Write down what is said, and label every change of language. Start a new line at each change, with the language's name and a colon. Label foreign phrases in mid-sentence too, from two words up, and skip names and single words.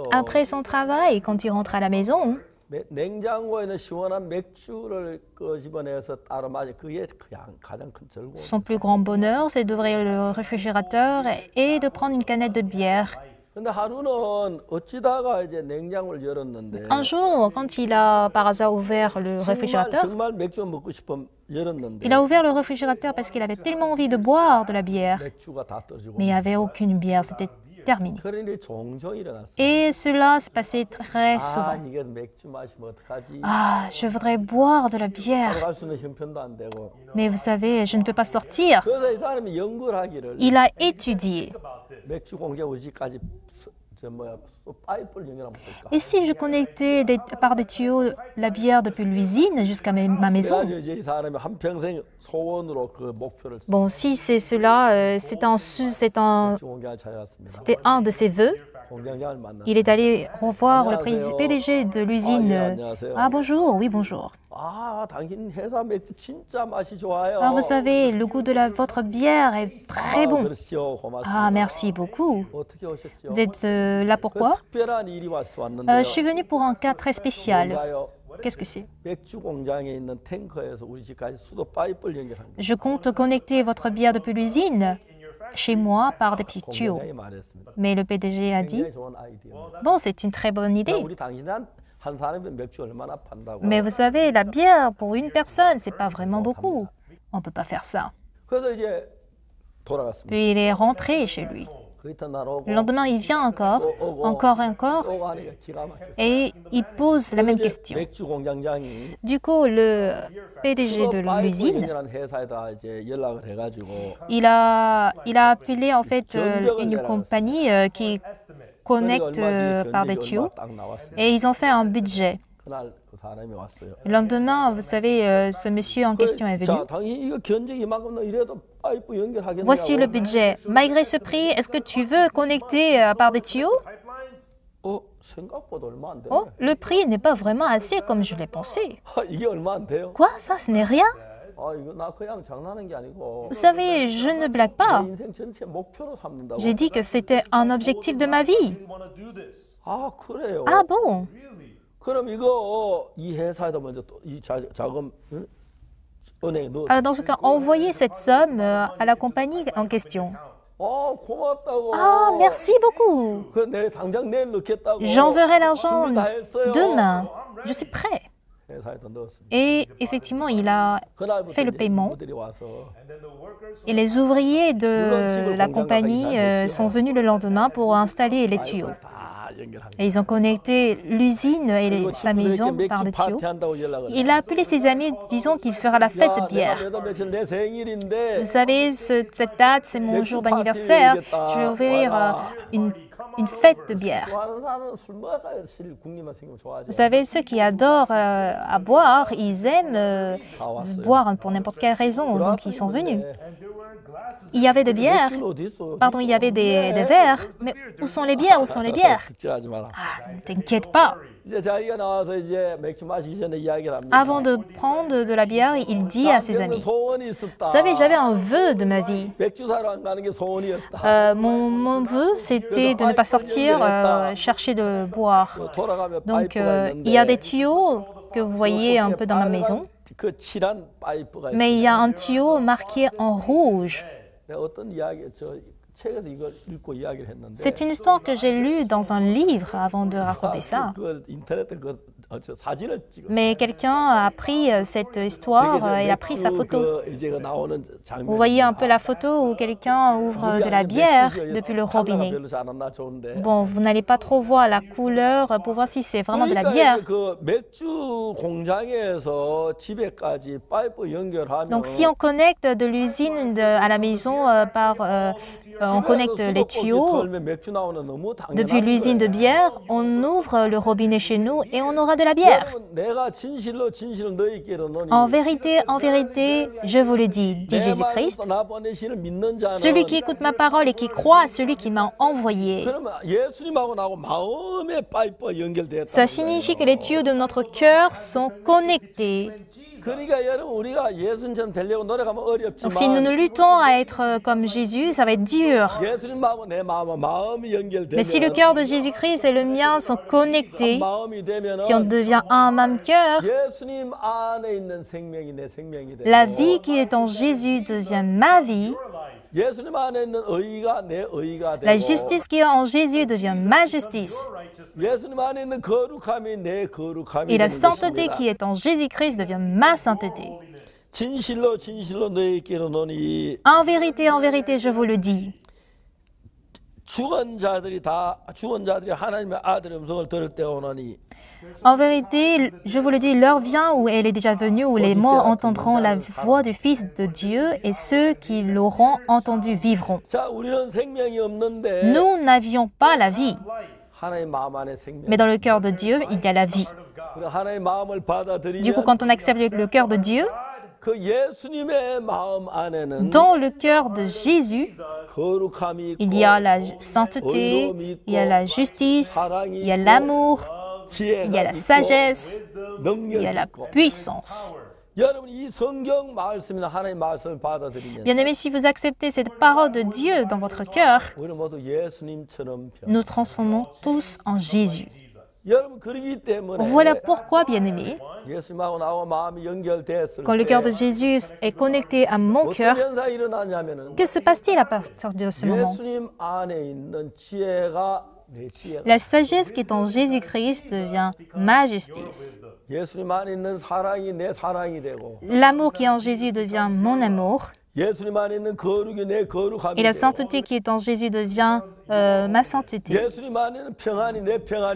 French: Après son travail, quand il rentre à la maison,
Korean: 냉장고에 있는 시원한 맥주를 끄집어내서 따로 마시. 그게 가장 큰 즐거움.
French: son plus grand bonheur, c'est d'ouvrir le réfrigérateur et de prendre une canette de bière.
Korean: 근데 하루는 어찌다가 이제 냉장고를 열었는데
French: Un jour, quand il a par hasard ouvert le réfrigérateur,
Korean: 정말 맥주 먹고 싶어 열었는데
French: il a ouvert le réfrigérateur parce qu'il avait tellement envie de boire de la bière.
Korean: 맥주가 다 떨어지고
French: Mais il n'y avait aucune bière, c'était terminé.
Korean: 그런 일이 종종 일어났어요.
French: Et cela se passait très
Korean: 아
French: souvent.
Korean: 이게 맥주 마시면 어떡하지?
French: Ah, je voudrais boire de la bière,
Korean: 갈 수는 형편도 안 되고.
French: mais vous savez, je ne peux pas sortir.
Korean: 그래서 이 사람이 연구를 하기를
French: Il a étudié.
Korean: 맥주 공장 우리 집까지 파이프를 연결하면 어떨까?
French: Et si je connectais par des tuyaux la bière depuis l'usine jusqu'à ma maison?
Korean: 그래가지고 이제 이 사람이 한 평생 소원으로 그 목표를
French: Bon, si c'est cela, c'était
Korean: 맥주 공장을 찾아갔습니다.
French: un de ses vœux.
Korean: 공장장을 만나.
French: Il est allé revoir le PDG de l'usine.
Korean: 안녕하세요.
French: Ah, bonjour, oui, bonjour.
Korean: 아, 당신 회사 맥주 진짜 맛이 좋아요.
French: Ah, vous savez, le goût de votre bière est très bon.
Korean: 그렇지요, 고맙습니다.
French: Ah, merci beaucoup.
Korean: 어떻게 오셨죠?
French: Vous êtes là pourquoi?
Korean: 특별한 일이 왔는데요.
French: Je suis venue pour un cas très spécial.
Korean: 뭔가요?
French: Qu'est-ce que c'est?
Korean: 맥주 공장에 있는 탱커에서 우리 집까지 수도 파이프를 연결한 거예요.
French: Je compte connecter votre bière depuis l'usine chez moi par des petits tuyaux.
Korean: 공장장이 말했습니다.
French: Mais le PDG a dit,
Korean: 굉장히 좋은 아이디어.
French: bon, c'est une très bonne idée.
Korean: 우리 당신 한 사람이 맥주 얼마나 판다고.
French: Mais vous savez, la bière pour une personne, c'est pas vraiment beaucoup. On peut pas faire ça.
Korean: 그래서 이제 돌아갔습니다.
French: Puis il est rentré chez lui.
Korean: 그 이튿날 오고
French: Le lendemain, il vient encore,
Korean: 오고 하니까 기가 막혔어요.
French: et il pose la même question.
Korean: 맥주 공장장이
French: Du coup, le PDG de
Korean: 파이프
French: l'usine,
Korean: 연결한 회사에다 이제 연락을 해가지고
French: il a appelé en fait une compagnie qui connecte par des tuyaux,
Korean: 딱 나왔어요.
French: et ils ont fait un budget.
Korean: 그날 그 사람이 왔어요.
French: Le lendemain, vous savez, ce monsieur en question est venu.
Korean: 자, 당신 이거 견적이 이만큼 너 이래도 파이프 연결하겠냐고.
French: Voici le budget. Malgré ce prix, est-ce que tu veux connecter par des tuyaux?
Korean: 생각보다 얼마 안 돼.
French: Oh, le prix n'est pas vraiment assez comme je l'ai pensé.
Korean: 이게 얼마 안 돼요?
French: Quoi? Ça, ce n'est rien?
Korean: 아, 이거 나 그냥 장난하는 게 아니고
French: Vous savez, je ne blague pas.
Korean: 내 인생 전체 목표로 삼는다고.
French: J'ai dit que c'était un objectif de ma vie.
Korean: 아, 그래요.
French: Ah bon?
Korean: 그럼 이거 이 회사에다 먼저 또 이 자금 응? 은행에 넣어.
French: Alors dans ce cas, envoyez cette somme à la compagnie en question.
Korean: 고맙다고.
French: Ah, merci beaucoup.
Korean: 그래 내 당장 내일 넣겠다고.
French: J'enverrai l'argent
Korean: 준비 다 했어요.
French: demain. Je suis prêt.
Korean: 회사에다 넣었습니다.
French: Et effectivement, il a
Korean: 그날부터
French: fait le
Korean: 이제
French: paiement.
Korean: 인부들이 와서
French: Et les ouvriers de la compagnie sont venus le lendemain pour installer les tuyaux.
Korean: 다 연결한
French: Et ils ont connecté l'usine et
Korean: 거예요.
French: sa maison par des
Korean: 맥주
French: tuyaux.
Korean: 파티한다고 연락을.
French: Il a appelé ses amis disant qu'il fera la fête de
Korean: 내가
French: bière.
Korean: 몇월 며칠 내 생일인데
French: Vous savez, cette date, c'est mon jour d'anniversaire. Je vais ouvrir une fête de bière.
Korean: 좋아하는 사람은 술 먹어야 실 국리만 생기면 좋아하죠.
French: Vous savez, ceux qui adorent à boire, ils aiment boire pour n'importe quelle raison, donc ils sont venus. Il y avait des bières,
Korean: 맥주는 어디 있어?
French: pardon, il y avait des verres, mais où sont les bières? Où sont les bières?
Korean: 걱정하지 마라.
French: Ah, ne t'inquiète pas.
Korean: 이제 자기가 나와서 이제 맥주 마시기 전에 이야기를 합니다.
French: Avant de prendre de la bière, il dit à ses amis,
Korean: 소원이 있었다.
French: vous savez, j'avais un vœu de ma vie.
Korean: 맥주 사러 안 가는 게 소원이었다.
French: Mon vœu, c'était de ne pas sortir chercher de boire.
Korean: 돌아가면
French: Donc,
Korean: 파이프가
French: il y a
Korean: 있는데
French: des tuyaux que vous voyez un peu dans ma maison,
Korean: 그 칠한 파이프가
French: mais il
Korean: 있어요.
French: y a un tuyau marqué en rouge.
Korean: 내가 어떤 이야기 저 책에서 이걸 읽고 이야기를 했는데
French: C'est une histoire que j'ai lue dans un livre avant de raconter ça.
Korean: 그 인터넷에 저 사진을 찍었어요.
French: Mais quelqu'un a pris cette histoire et a pris sa photo.
Korean: 이제 그 나오는 장면.
French: Vous voyez un peu la photo où quelqu'un ouvre de la bière depuis le robinet.
Korean: 별로 잘 안 나 좋은데.
French: Bon, vous n'allez pas trop voir la couleur pour voir si c'est vraiment de la bière.
Korean: 그 맥주 공장에서 집에까지 파이프 연결하면
French: Donc si on connecte de l'usine à la maison par on connecte les tuyaux.
Korean: 맥주 나오는 너무
French: Depuis
Korean: 당연한
French: l'usine de
Korean: 거예요.
French: bière, on ouvre le robinet chez nous et on aura de la bière.
Korean: 여러분, 내가 진실로 너희께로 노니
French: En vérité, je vous le dis, dit
Korean: 내
French: Jésus-Christ,
Korean: 말로 나 보내시는 믿는 자는
French: celui qui écoute ma parole et qui croit à celui qui m'a envoyé.
Korean: 그러면 예수님하고 나하고 마음의 파이프가 연결되었다.
French: Ça signifie que les tuyaux de notre cœur sont connectés.
Korean: 그러니까 여러분 우리가 예수님처럼 되려고 노력하면
French: Donc si nous
Korean: 어렵지만
French: nous luttons à être comme Jésus, ça va être dur.
Korean: 예수님하고 내 마음이
French: Mais si le
Korean: 연결되면
French: cœur de Jésus-Christ et le mien sont connectés,
Korean: 마음이 되면
French: si on devient un même cœur,
Korean: 예수님 안에 있는 생명이 내 생명이 되고
French: la vie qui est en Jésus devient ma vie,
Korean: 예수님 안에 있는 의가 내 의가 되고
French: la justice qui est en Jésus devient ma justice,
Korean: 예수님 안에 있는 거룩함이 내 거룩함이
French: et la
Korean: 되는
French: sainteté
Korean: 것입니다.
French: qui est en Jésus-Christ devient ma sainteté.
Korean: 진실로 너희께로 노니
French: En vérité, je vous le dis,
Korean: 죽은 자들이 하나님의 아들의 음성을 들을 때 오노니
French: en vérité, je vous le dis, l'heure vient où elle est déjà venue, où les morts entendront la voix du Fils de Dieu, et ceux qui l'auront entendu vivront.
Korean: 자 우리는 생명이 없는데
French: Nous n'avions pas la vie,
Korean: 하나님 마음 안에 생명.
French: mais dans le cœur de Dieu, il y a la vie.
Korean: 하나님 마음을
French: Du coup,
Korean: 받아들이면
French: quand on accepte le cœur de Dieu,
Korean: 그 예수님의 마음 안에는
French: dans le cœur de Jésus,
Korean: 거룩함이
French: il
Korean: 있고
French: y a la sainteté, il y a la justice, il y a l'amour, il y a la sagesse, il y a la puissance.
Korean: 여러분 이 성경 말씀이나 하나님 말씀을 받아들이면
French: Bien-aimés, si vous acceptez cette parole de Dieu dans votre cœur,
Korean: 우리는 모두 예수님처럼 변.
French: nous transformons tous en Jésus.
Korean: 여러분 그러기 때문에
French: Voilà pourquoi, bien-aimés,
Korean: 예수님하고 나하고 마음이 연결됐을
French: quand le cœur de
Korean: 때
French: Jésus est connecté à mon cœur,
Korean: 어떤 현상이 일어나냐면은
French: que se passe-t-il à partir de ce moment?
Korean: 예수님 안에 있는 지혜가 내 지혜가
French: La sagesse qui est en Jésus-Christ devient ma justice.
Korean: 예수님 안에 있는 사랑이 내 사랑이 되고
French: L'amour qui est en Jésus devient mon amour.
Korean: 예수님 안에 있는 거룩이 내 거룩함이
French: Et la
Korean: 되고
French: sainteté qui est en Jésus devient ma sainteté.
Korean: 예수님 안에 있는 평안이 내 평안이